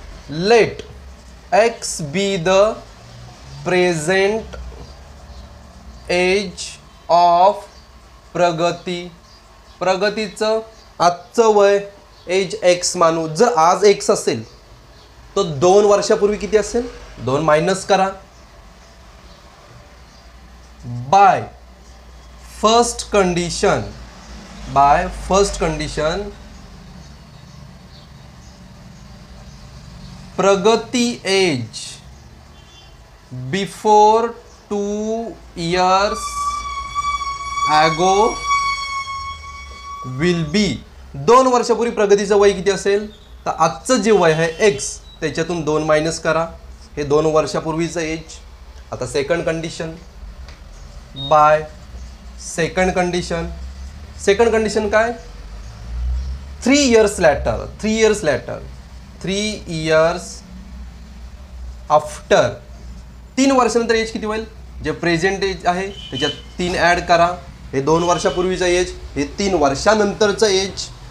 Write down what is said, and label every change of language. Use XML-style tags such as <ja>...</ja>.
<en>लेट x be the present age of Pragati.</en> <mr>प्रगतीचं आजचं वय एज x मानू. जर आज x असेल तर 2 वर्षापूर्वी किती असेल? 2 मायनस करा.</mr> <en>By first condition, by first condition Pragati age before 2 years ago will be.</en> <mr>2 वर्षापूर्वी प्रगतीचं वय किती असेल? तर आजचं जे वय आहे एक्स, त्याच्यातून 2 मायनस करा. हे 2 वर्षापूर्वीचं एज.</mr> <en>आता second condition, by second condition.</en> <mr>Second condition काय?</mr> <en>3 years later, 3 years later, 3 years after.</en> <mr>3 वर्षानंतर एज किती होईल? जे प्रेझेंट एज आहे त्याच्यात 3 ॲड करा. हे 2 वर्षापूर्वीचं एज, हे 3 वर्षानंतरचं एज.</mr>